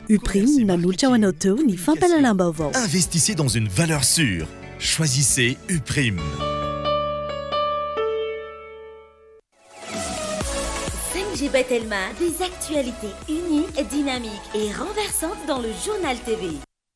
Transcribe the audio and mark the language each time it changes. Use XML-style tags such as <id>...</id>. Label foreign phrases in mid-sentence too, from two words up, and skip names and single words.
<mg>UPRIM nanolotra ho anao teo ny fampalalam-baovao.</mg> <fr>Investissez dans une valeur sûre. Choisissez UPRIM. Telma, des actualités uniques, dynamiques et renversantes dans le journal TV.</fr>